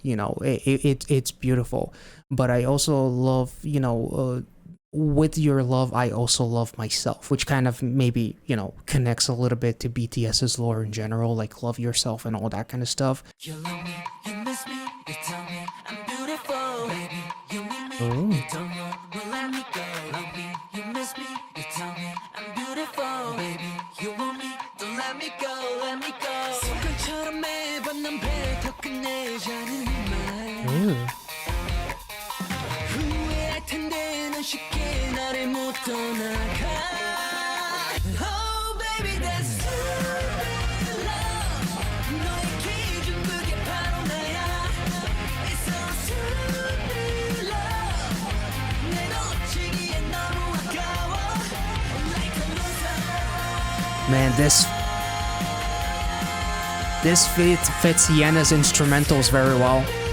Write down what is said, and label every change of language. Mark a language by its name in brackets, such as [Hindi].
[English] You know, it's beautiful. But I also love, you know, with your love, I also love myself, which kind of maybe, you know, connects a little bit to BTS's lore in general, like love yourself and all that kind of stuff. You love me, you miss me, you tell me I'm beautiful, baby. You need me, you don't know, will let me go. Love me, you miss me, you tell me I'm beautiful, baby. You want me, don't let me go, let me go. [Korean] 습관처럼 매번 난 뱉어 끝내지 않은 말. 후회할 텐데 넌 쉽게 나를 못 떠나가. [English] Oh baby that's stupid love. [Korean] 너의 기준 그게 바로 나야. [English] It's so stupid love. [Korean] 내 놓치기에 너무 아까워. [English] Like a loser. Man, this fits Yena's instrumentals very well.